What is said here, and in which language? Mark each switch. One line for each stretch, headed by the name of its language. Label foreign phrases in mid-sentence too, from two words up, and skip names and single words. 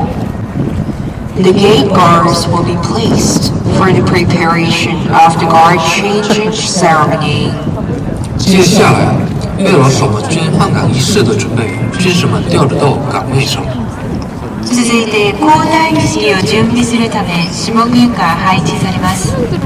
English: The gate guards will be placed for the preparation of the guard changing ceremony.
Chinese: 接下来，为了首尔军换岗仪式的準備，軍士們調度到崗位上。
Japanese: 続いて交代儀式を準備するため諮問軍が配置されます。